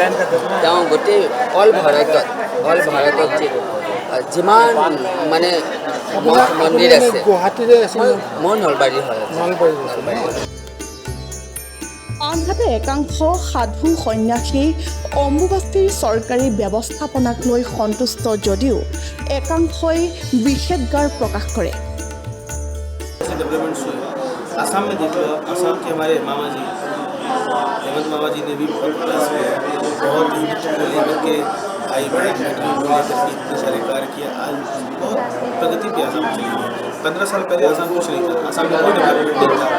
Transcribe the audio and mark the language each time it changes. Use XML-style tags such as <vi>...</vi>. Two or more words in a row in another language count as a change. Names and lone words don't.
<as>তেওঁ গোটেই অল ভাৰতত যিমান মানে মন্দিৰ আছে, মোৰ নলবাৰী হয়। আনহাতে একাংশ সাধু সন্যাসী অম্বুবাচীৰ চৰকাৰী ব্যৱস্থাপনাক লৈ সন্তুষ্ট যদিও একাংশই বিষেধগাৰ প্ৰকাশ কৰে।</as> <hi>डेवलपमेंट्स हुए आसाम में देख लो, आसाम के हमारे मामा जी हेमंत मामा जी ने भी बहुत प्रयास किया, बहुत हिंदुत्व को लेकर के आई बड़ी बेटियों को लेकर के इतने सारे कार्य किया। आज बहुत प्रगति पे आसाम चली गई। 15 साल पहले आसाम कुछ नहीं था, आसाम में कोई डेवलपमेंट नहीं था।</hi>